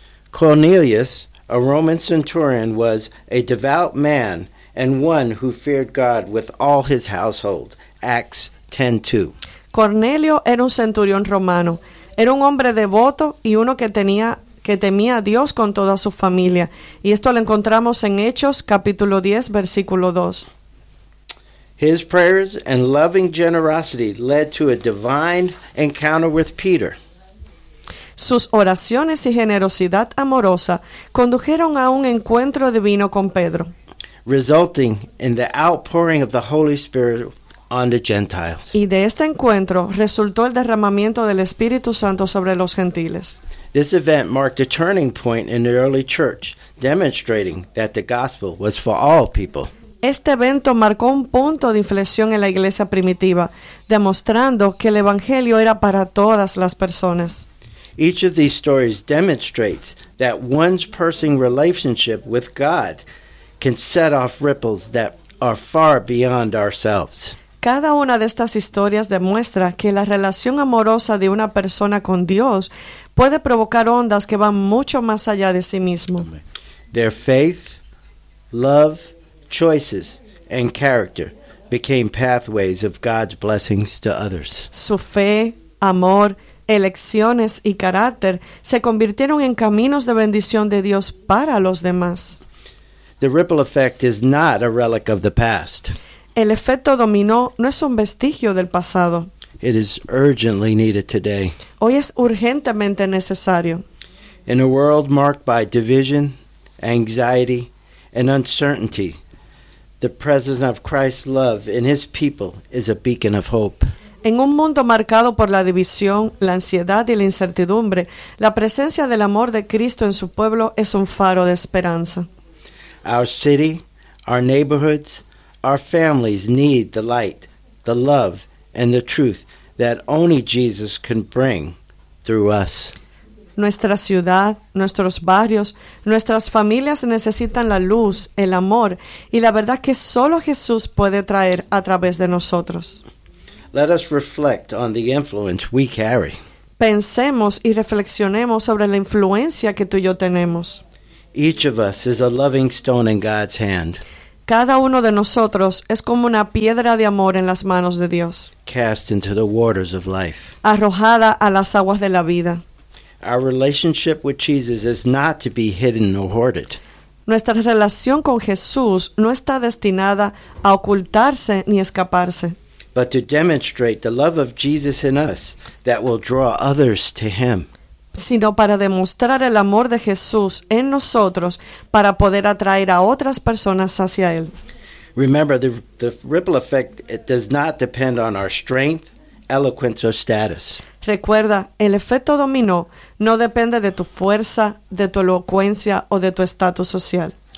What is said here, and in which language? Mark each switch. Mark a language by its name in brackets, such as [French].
[English] Cornelius, a Roman centurion, was a devout man and one who feared God with all his household. Acts 10:2. [Spanish] Cornelio era un centurión romano. Era un hombre devoto y uno que temía a Dios con toda su familia. Y esto lo encontramos en Hechos, capítulo 10, versículo 2. [English] His prayers and loving generosity led to a divine encounter with Peter. [Spanish] Sus oraciones y generosidad amorosa condujeron a un encuentro divino con Pedro, [English] resulting in the outpouring of the Holy Spirit on the Gentiles. [Spanish] Y de este encuentro resultó el derramamiento del Espíritu Santo sobre los gentiles. [English] This event marked a turning point in the early church, demonstrating that the gospel was for all people. [Spanish] Este evento marcó un punto de inflexión en la iglesia primitiva, demostrando que el evangelio era para todas las personas. [English] Each of these stories demonstrates that one's personal relationship with God can set off ripples that are far beyond ourselves. [Spanish] Cada una de estas historias demuestra que la relación amorosa de una persona con Dios puede provocar ondas que van mucho más allá de sí mismo. [English] Their faith, love, choices, and character became pathways of God's blessings to others. [Spanish] Su fe, amor, elecciones y carácter se convirtieron en caminos de bendición de Dios para los demás. [English] The ripple effect is not a relic of the past. [Spanish] El efecto dominó no es un vestigio del pasado. [English] It is urgently needed today. [Spanish] Hoy es urgentemente necesario. [English] In a world marked by division, anxiety, and uncertainty, the presence of Christ's love in his people is a beacon of hope. [Spanish] En un mundo marcado por la división, la ansiedad y la incertidumbre, la presencia del amor de Cristo en su pueblo es un faro de esperanza. [English] Our city, our neighborhoods, our families need the light, the love, and the truth that only Jesus can bring through us. [Spanish] Nuestra ciudad, nuestros barrios, nuestras familias necesitan la luz, el amor, y la verdad que solo Jesús puede traer a través de nosotros. [English] Let us reflect on the influence we carry. [Spanish] Pensemos y reflexionemos sobre la influencia que tú y yo tenemos. [English] Each of us is a loving stone in God's hand. [Spanish] Cada uno de nosotros es como una piedra de amor en las manos de Dios. [English] Cast into the waters of life. [Spanish] Arrojada a las aguas de la vida. [English] Our relationship with Jesus is not to be hidden or hoarded. [Spanish] Nuestra relación con Jesús no está destinada a ocultarse ni escaparse, [English] but to demonstrate the love of Jesus in us that will draw others to him. [Spanish] Sino para demostrar el amor de Jesús en nosotros para poder atraer a otras personas hacia él. [English] Remember, the ripple effect, it does not depend on our strength, eloquence, or status. [Spanish] Recuerda, el efecto dominó no depende de tu fuerza, de tu elocuencia o de tu estatus social.